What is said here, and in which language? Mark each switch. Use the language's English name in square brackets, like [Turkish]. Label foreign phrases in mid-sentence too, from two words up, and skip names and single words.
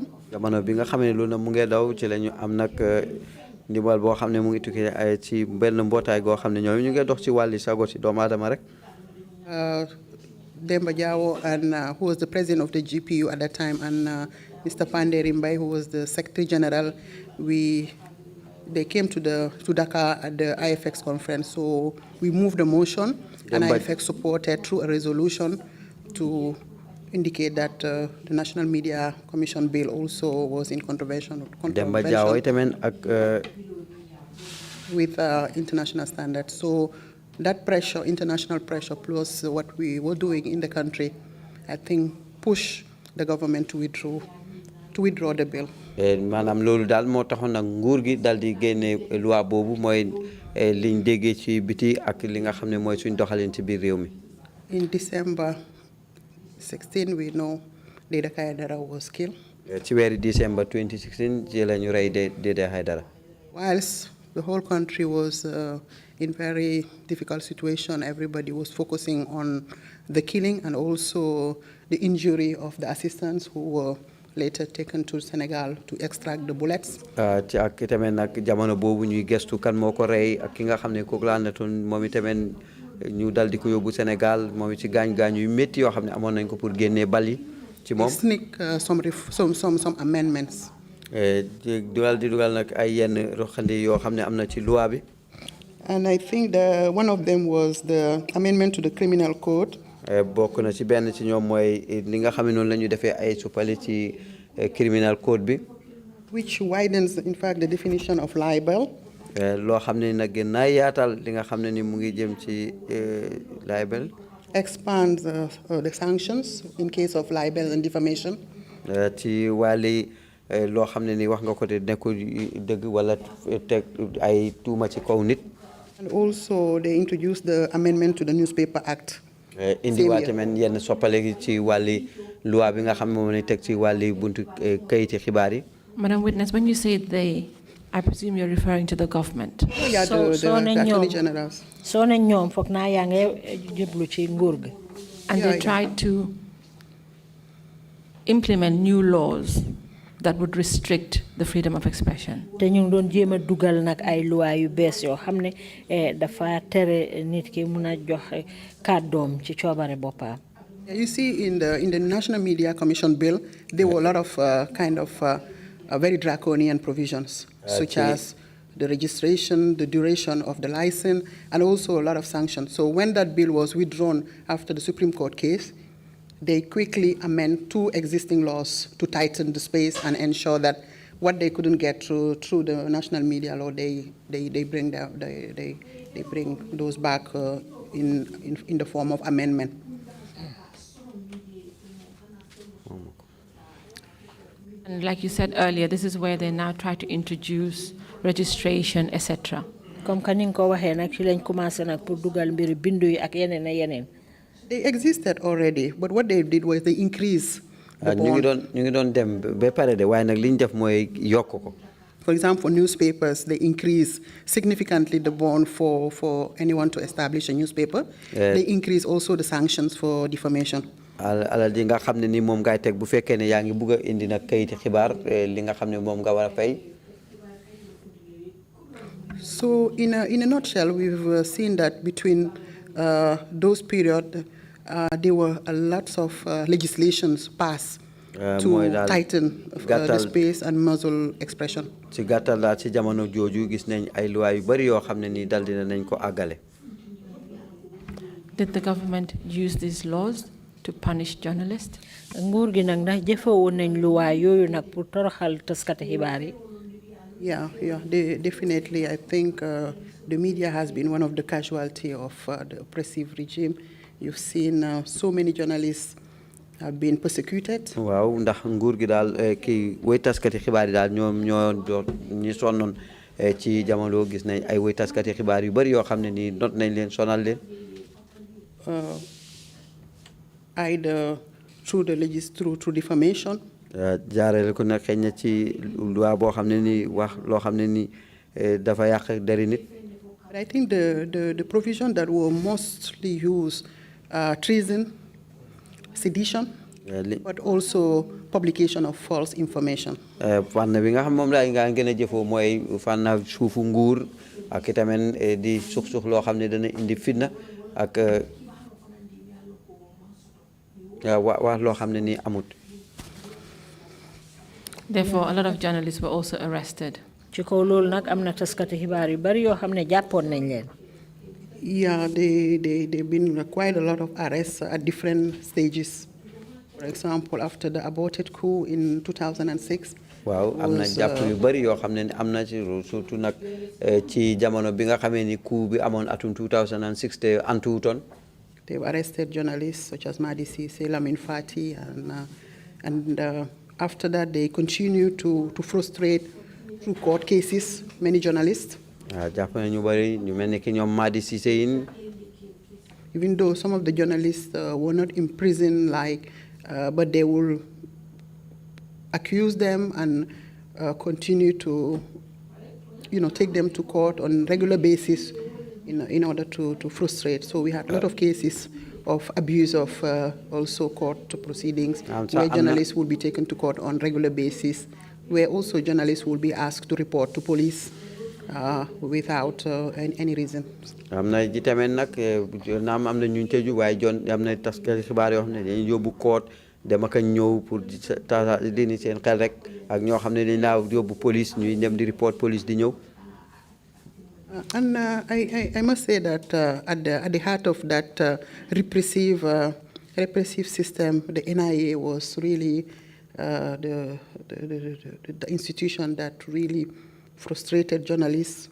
[Wolof] Jamono bi nga xam ne loolu nag mu ngi daw ci lañu am nag ndimbal boo xam ne mu ngi tukkee ci benn mbootaay goo xam ne ñoom ñu ngi dox ci wàlli sago ci doomu aadama rek. [English] Demba Jawo, and who was the president of the GPU at that time, and Mr. Panderi Mbai, who was the Secretary General, they came to Dakar at the IFX conference. So we moved a motion, and IFX supported through a resolution to indicate that the National Media Commission bill also was in contravention with international standards. So that pressure, international pressure, plus what we were doing in the country, I think pushed the government to withdraw the bill. [Wolof] Maanaam loolu daal moo taxoon nag nguur gi daal di génne loi boobu mooy liñ déggee ci biti ak li nga xam ne mooy suñ doxalin ci biir réew mi. [English] In December 16, we know Deda Haidara was killed. [Wolof] Ci weeri December 2016 ci la ñu rey Deda Haidara. [English] Whilst the whole country was in very difficult situation, everybody was focusing on the killing and also the injury of the assistants who were later taken to Senegal to extract the bullets. [Wolof] Ci ak tamit nag jamono boobu ñuy gestu kan moo ko rey ak ki nga xam ne kooku laa natoon moom itamit ñu dal di ko yóbbu Sénégal moom ci gaañ-gaañ yu métti yoo xam ne amoon nañ ko pour génnee bal yi ci moom. [English] Sneak some amendments. [Wolof] dugal nag ay yenn roxandi yoo xam ne am na ci loi bi. [English] And I think one of them was the amendment to the criminal code. [Wolof] Bokk na ci benn ci ñoom mooy li nga xam ne noonu la ñu defee ay suppali ci [English] criminal code [Wolof] bi. [English] Which widens, in fact, the definition of libel. [Wolof] Loo xam ne nag gën naa yaatal li nga xam ne ni mu ngi jëm ci libel. [English] Expands the sanctions in case of libel and defamation. [Wolof] Ci wàlli loo xam ne ni wax nga ko te nekkul dëgg wala teg ay tuuma ci kaw nit. [English] And also they introduced the amendment to the Newspaper Act. [Wolof] Indiwaat tamit yenn soppale ci wàlli loi bi nga xam ne moom la teg ci wàlli buntu kayiti xibaar yi. [English] Madam Witness, when you say they, I presume you're referring to the government. Yeah, the Attorney Generals. [Wolof] So ne ñoom foog naa yaa ngi jublu ci nguur gi. [English] And they tried to implement new laws that would restrict the freedom of expression. [Wolof] Te ñu doon jéem a dugal nag ay loi yu bees yoo xam ne dafa tere nit ki mun a joxe kàddoom ci coobare boppam. [English] You see, in the National Media Commission bill, there were a lot of very draconian provisions, such as the registration, the duration of the license, and also a lot of sanctions. So when that bill was withdrawn after the Supreme Court case, they quickly amend 2 existing laws to tighten the space and ensure that what they couldn't get through the national media law, they bring those back in the form of amendment. And like you said earlier, this is where they now try to introduce registration, etc. [French] Comme que [Wolof] ni nga ko waxee nag ci lañ commencé nag pour dugal mbiri bindu yi ak yeneen ak yeneen. [English] They existed already, but what they did was they increased the [Wolof] ñu [English] bond. [Wolof] ngi doon dem ba pare de waaye nag li ñu def mooy yokk ko. [English] For example, for newspapers, they increase significantly the bond for anyone to establish a newspaper. They increase also the sanctions for defamation. [Wolof] alal ji nga xam ne ni moom ngay teg bu fekkee ne yaa ngi bugg a indi nag kayiti xibaar li nga xam ne moom nga war a fay. [English] So in a nutshell, we've seen that between those periods, there were lots of legislations passed to tighten the space and muzzle expression. [Wolof] ci gàttal daal ci jamono jooju gis nañ ay loi yu bari yoo xam ne nii dal dina nañ ko àggale. [English] Did the government use these laws to punish journalists? [Wolof] nguur gi nag ndax jëfewoon nañ loi yooyu nag pour toroxal taskati xibaar yi. [English] Yeah, definitely. I think the media has been one of the casualty of the oppressive regime. You've seen so many journalists have been persecuted. [Wolof] waaw ndax nguur gi daal kii woy taskati xibaar yi daal ñoom ñoo ñi sonnoon ci jamono gis nañ ay woy taskati xibaar yu bari yoo xam ne nii not nañ leen sonal leen. [English] Either through through defamation. [Wolof] jaarale ko nag xëy na ci loi boo xam ne nii wax loo xam ne nii dafa yàq deri nit. [English] But I think the provision that were mostly used treason, sedition, but also publication of false information. [Wolof] fànn bi nga xam moom laa nga gën a jëfoo mooy fànn suufu nguur ak itamit di suux loo xam ne dana indi fitna ak wax loo xam ne nii amut. [English] Therefore, a lot of journalists were also arrested. [Wolof] ci kaw loolu nag am na taskati xibaar yu bari yoo xam ne jàppoon nañ leen. [English] Yeah, they've been quite a lot of arrests at different stages. For example, after the aborted coup in 2006. [Wolof] waaw am na jàpp yu bari yoo xam ne am na ci surtout nag ci jamono bi nga xamee ni coup bi amoon atum 2006 te antuwutoon. [English] They've arrested journalists such as Madi Cissé, Lamin Fati, and after that they continue to frustrate through court cases many journalists. [Wolof] jàpp na ñu bari ñu mel ni ki ñoom Madi Cissé yin. [English] Even though some of the journalists were not in prison, but they will accuse them and continue to, take them to court on regular basis in order to frustrate. So we had a lot of cases of abuse of also court proceedings, where journalists will be taken to court on regular basis, where also journalists will be asked to report to police without any reason. [Wolof] am na ji tamit nag naam am na ñu tëju waaye am na taskati xibaar yoo xam ne dañuy yóbbu court dem ak ñëw pour dini seen xel rek ak ñoo xam ne dañ laa yóbbu police ñuy dem di report police di ñëw. [English] And I must say that at the heart of that repressive system, the NIA was really the institution that really frustrated journalists.